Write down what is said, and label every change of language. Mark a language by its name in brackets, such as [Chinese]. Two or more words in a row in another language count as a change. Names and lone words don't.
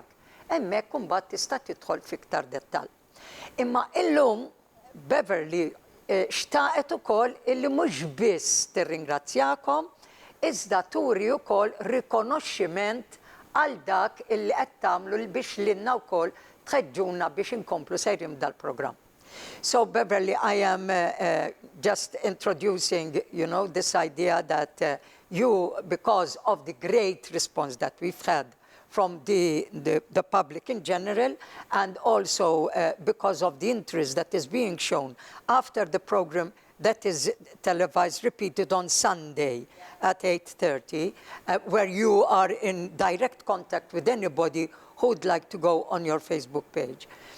[Maltese] Hemmhekk imbagħad tista' tidħol fiktar dettall. Imma illum Beverly xtaqet ukoll illi mhux biss tirringrazzjakom iżda turi wkoll rikonoxximent għal dak illi qed tagħmlu biex lilna wkoll tħeġġuna biex inkomplu sejrim dal-programm. [English] So Beverly, I am just introducing, this idea that you, because of the great response that we've had from the public in general, and also because of the interest that is being shown after the program that is televised, repeated on Sunday at 8:30, where you are in direct contact with anybody who would like to go on your Facebook page.